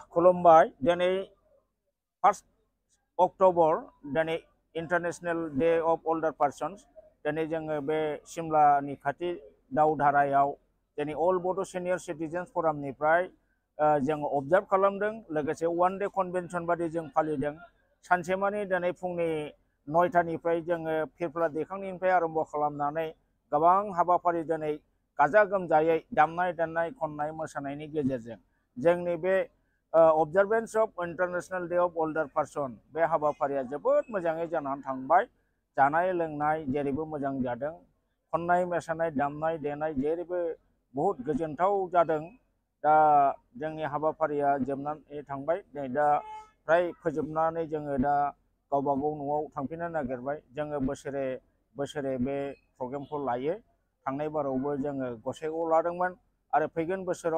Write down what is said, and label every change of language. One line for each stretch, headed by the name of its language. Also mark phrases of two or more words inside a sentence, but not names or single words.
Bodo: खुलुमबाय दिनै 1 अक्ट'बर दिनै इंटरनेशनल डे ऑफ ओल्डर पर्सन्स दिनै जोङो बे सिमलानि खाथि दावधारायाव दिनै अल बड' सिनियर सिटिजेन्स फरामनिफ्राय जोङो अबजार्व खालामदों लोगोसे
English: one day convention
Bodo: बादि जों फालिदों सानसेमानि दिनै फुंनि 9टानिफ्राय जोङो फिरफिला दैखांनायनिफ्राय आरम्भ खालामनानै गोबां हाबाफारि दिनै गाजा गोमजायै दामनाय देनाय खननाय मोसानायनि गेजेरजों जोंनि बे
English: observance of International Day of Older Person
Bodo: बे हाबाफारिया जोबोद मोजाङै जानानै थांबाय जानाय लोंनाय जेरैबो मोजां जादों खननाय मोसानाय दामनाय देनाय जेरैबो बहुत गोजोनथाव जादों दा जोंनि हाबाफारिया जोबनानै थांबाय दा फ्राय फोजोबनानै जोङो दा गावबा गाव न'आव थांफिननो नागिरबाय जोङो बोसोरे बे प्रग्रामखौ लायो थांनाय बारावबो जोङो गसाइगावआव लादोंमोन आरो फैगोन बोसोराव